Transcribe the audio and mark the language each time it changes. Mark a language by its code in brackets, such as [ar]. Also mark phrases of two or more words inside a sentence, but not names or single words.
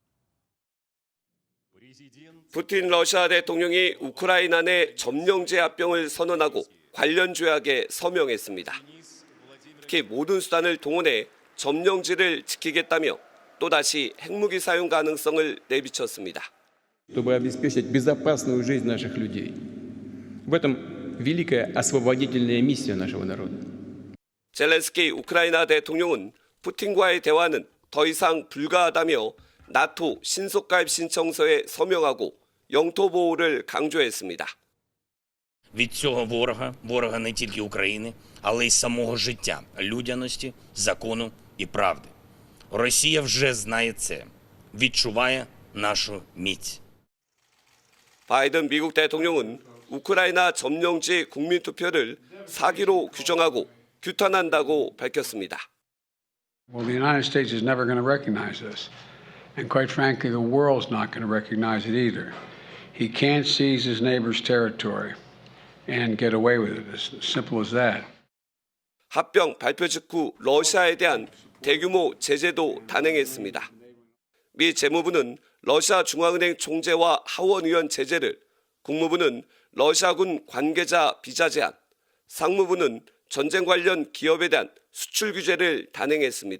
[ko] 푸틴 러시아 대통령이 우크라이나 내 점령지 합병을 선언하고 관련 조약에 서명했습니다. 특히 모든 수단을 동원해 점령지를 지키겠다며 또다시 핵무기 사용 가능성을 내비쳤습니다. [ru] чтобы обеспечить безопасную жизнь наших людей. В этом великая освободительная миссия нашего народа. [ko] 젤렌스키 우크라이나 대통령은 푸틴과의 대화는 더 이상 불가하다며 나토 신속가입 신청서에 서명하고 영토 보호를 강조했습니다. [uk] Від цього ворога не тільки України, але й самого життя, людяності, закону і правди. Росія вже знає це, відчуває нашу міць. [ko] 바이든 미국 대통령은 우크라이나 점령지 국민투표를 사기로 규정하고 규탄한다고 밝혔습니다. [en] Well, the United States is never going to recognize this. And quite frankly, the world's not going to recognize it either. He can't seize his neighbor's territory and get away with it. It's as simple as that. [ko] 합병 발표 직후 러시아에 대한 대규모 제재도 단행했습니다. 미 재무부는 러시아 중앙은행 총재와 하원의원 제재를, 국무부는 러시아군 관계자 비자 제한, 상무부는 전쟁 관련 기업에 대한 수출 규제를 단행했습니다.